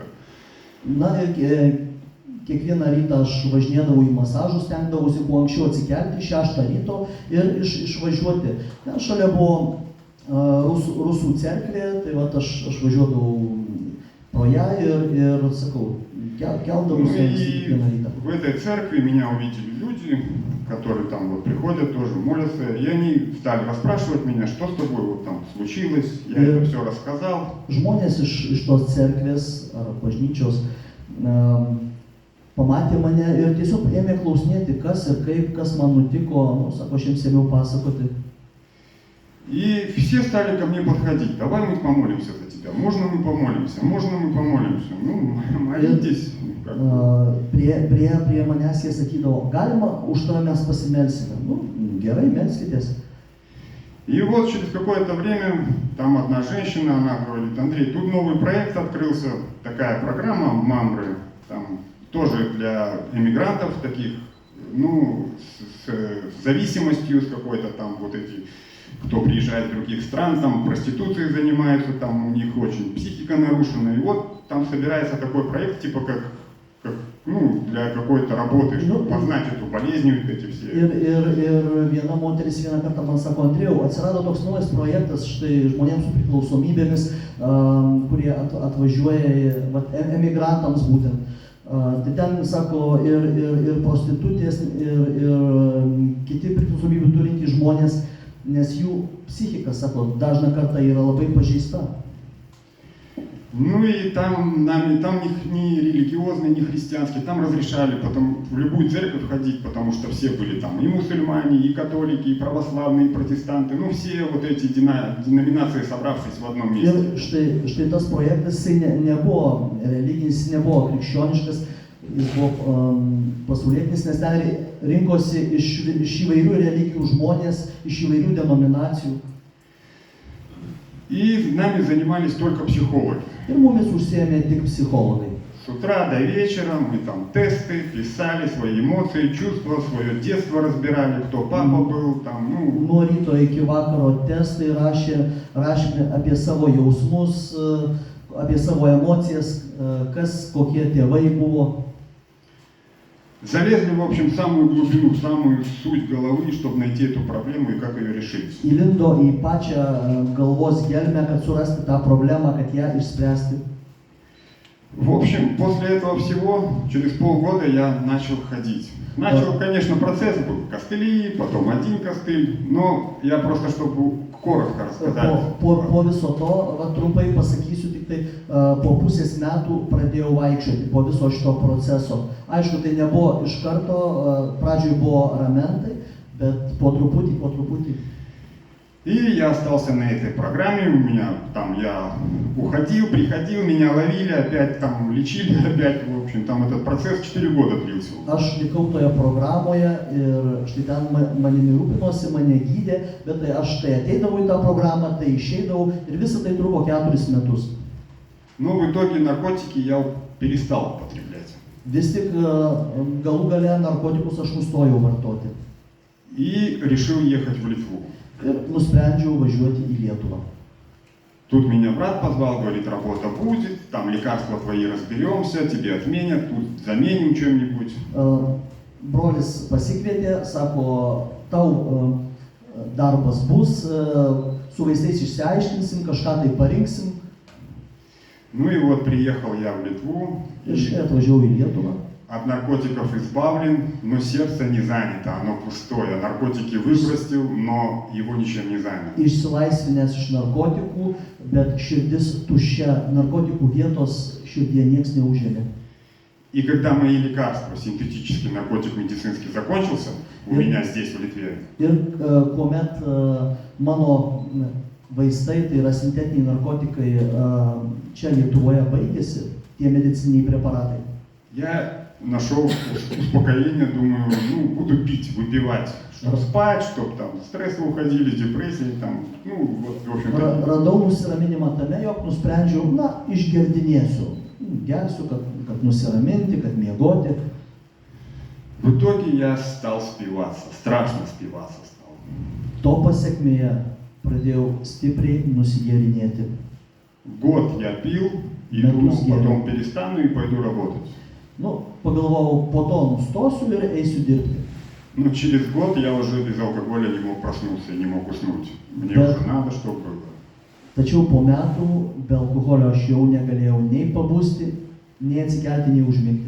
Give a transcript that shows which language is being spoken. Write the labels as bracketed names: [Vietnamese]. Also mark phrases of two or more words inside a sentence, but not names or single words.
[Lithuanian] Na ir kiekvieną rytą aš važinėdavau į masažus, stengdavausi kuo anksčiau atsikelti 6 ryto ir išvažiuoti. Ten šalia buvo rusų cerkvė, tai vat aš važiuodavau pro ją ir sakau, keldavausi kiekvieną rytą. [Russian] В этой церкви меня увидели люди, которые там вот приходят, тоже молятся, и они стали расспрашивать меня, что с тобой вот там случилось, я это все рассказал. [Lithuanian] Žmonės iš tos cerkvės ar bažnyčios pamatė mane ir tiesiog ėmė klausinėti, kas ir kaip, kas man nutiko, nu, sako, aš jiems ėmiau pasakoti. [Russian] И все стали ко мне подходить, давай мы помолимся за тебя, можно мы помолимся, ну, молитесь. [Lithuanian] Prie manęs jie sakydavo, galima, už tave mes pasimelsime. Nu, gerai, melskitės. [Russian] И вот через какое-то время там одна женщина, она говорит, Андрей, тут новый проект открылся, такая программа «Мамры», там тоже для эмигрантов таких, ну, с зависимостью, с какой-то там вот эти, кто приезжает из других стран, там проституцией занимаются, там у них очень психика нарушена. И вот там собирается такой проект, типа как ну, для какой-то работы, Ну, чтобы познать эту болезнь, вот эти все. [Lithuanian] Ir viena moteris vieną kartą man sako, Andriejau, atsirado toks naujas projektas štai žmonėms su priklausomybėmis, kurie atvažiuoja emigrantams būtent. Tai ten, sako, ir prostitutės, ir kiti priklausomybių turintys žmonės, nes jų psichika, sako, dažną kartą yra labai pažeista. [Russian] Ну и там ни религиозный, ни христианский, там разрешали потом в любую церковь ходить, потому что все были там и мусульмане, и католики, и православные, и протестанты, ну все вот эти деноминации, собравшись в одном месте. [Lithuanian] Ir štai tas projektas nebuvo religinis, nebuvo krikščioniškas, jis buvo pasaulietinis, nes ten rinkosi iš įvairių religijų žmonės, iš įvairių denominacijų. [Russian] И нами занимались только психологи. [Lithuanian] Ir mumis užsiėmė tik psichologai. [Russian] С утра до вечера мы там тесты, писали свои эмоции, чувства, свое детство разбирали, кто папа был, там, ну... [Lithuanian] Nuo ryto iki vakaro testai rašėme apie savo jausmus, apie savo emocijas, kokie tėvai buvo. [Russian] Залезли, в общем, в самую глубину, в самую суть головы, чтобы найти эту проблему и как ее решить. [Lithuanian] Įlindo į pačią galvos gelmę, kad surasti tą problemą, kad ją išspręsti. [Russian] В общем, после этого всего, через полгода я начал ходить. Начал, конечно, процесс был костыли, потом один костыль, но я просто, чтобы коротко рассказать. [Lithuanian] Po viso to, trumpai pasakysiu, tik tai po pusės metų pradėjau vaikščioti po viso šito proceso. Aišku, tai nebuvo iš karto, pradžioj buvo ramentai, bet po truputį. [Russian] И я остался на этой программе, у меня там я уходил, приходил, меня ловили, опять там лечили, опять, в общем, там этот процесс 4 года длился. [Lithuanian] Aš likau toje programoje ir štai ten manimi rūpinosi, mane gydė, bet tai aš tai ateidavau į tą programą, tai išeidavau ir visą tai truko 4 metus. [Russian] Но в итоге наркотики я перестал употреблять. [Lithuanian] Vis tik galų gale narkotikus aš nustojau vartoti. [Russian] И решил ехать в Литву. [Lithuanian] Ir nusprendžiau važiuoti į Lietuvą. [Russian] Тут меня брат позвал, говорит, работа будет, там лекарства твои разберемся, тебе отменят, тут заменим чем-нибудь. [Lithuanian] Brolis pasikvietė, sako, tau darbas bus, su vaistais išsiaiškinsim, kažką tai parinksim. [Russian] Ну и вот приехал я в Литву. [Lithuanian] Ir atvažiavau į Lietuvą. [Russian] От наркотиков избавлен, но сердце не занято, оно пустое. Наркотики выбросил, но его ничем не занято. [Lithuanian] Išsilaisvinęs iš narkotikų, bet širdis tuščia, narkotikų vietos širdie nieks neužėmė. [Russian] И когда мои лекарства, синтетический наркотик медицинский закончился, у меня здесь, в Литве. [Lithuanian] Ir kuomet mano vaistai, tai yra sintetiniai narkotikai, čia Lietuvoje baigėsi, tie medicininiai preparatai. [Russian] Я нашел успокоение, думаю, ну, буду пить, выпивать, чтобы спать, чтобы там стрессы уходили, депрессии, там, ну, вот, в общем. [Lithuanian] Radau nusiraminimą tame, jog nusprendžiau, išgerdinėsiu, gersiu, kad nusiraminti, kad miegoti. [Russian] В итоге я стал спиваться, страшно спиваться стал. [Lithuanian] To pasekmėje pradėjau stipriai nusigėrinėti. [Russian] Год я пил и думал, потом перестану и пойду работать. [Lithuanian] Pagalvojau, po to nustosiu ir eisiu dirbti. [Russian] Но через год я уже без алкоголя не мог проснуться, не мог уснуть. Мне уже надо, чтобы было. [Lithuanian] Tačiau po metų be alkoholio aš jau negalėjau nei pabusti, nei atsikelti, nei užmigti.